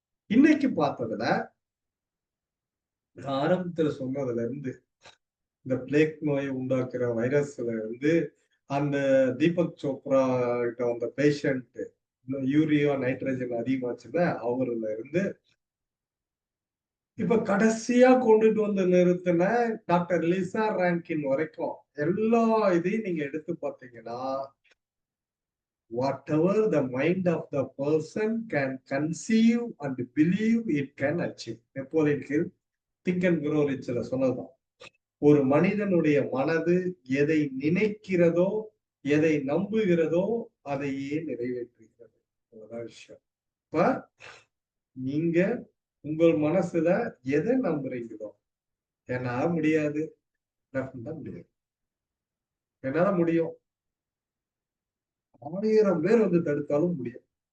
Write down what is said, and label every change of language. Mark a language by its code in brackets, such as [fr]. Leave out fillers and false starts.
[ta] இன்னைக்கு பார்த்ததுல ஆரம்பத்துல சொன்னதுல இருந்து இந்த பிளேக் நோயை உண்டாக்குற வைரஸ்ல இருந்து அந்த தீபக் சோப்ரா கிட்ட வந்த பேஷண்ட் யூரியா நைட்ரஜன் அதிகமாச்சுன்னா அவர்ல இருந்து இப்ப கடைசியா கொண்டுட்டு வந்து நிறுத்தின டாக்டர் லிசா ரேங்கின் வரைக்கும் எல்லா இதையும் நீங்க எடுத்து பார்த்தீங்கன்னா [en] whatever the mind of the person can conceive and believe, it can achieve. [ta] Napoleon Hill Think and Grow Richல சொன்னதுதான். ஒரு மனிதனுடைய மனது எதை நினைக்கிறதோ, எதை நம்புகிறதோ, அதையே நிறைவேற்றுகிறது. அதான் விஷயம். இப்ப நீங்க உங்கள் மனசுல எதை நம்புறீங்களோ, என்னால முடியாது, முடியாது, என்னால முடியும், 1000 பேர் வந்து தடுத்தாலும் முடியும்.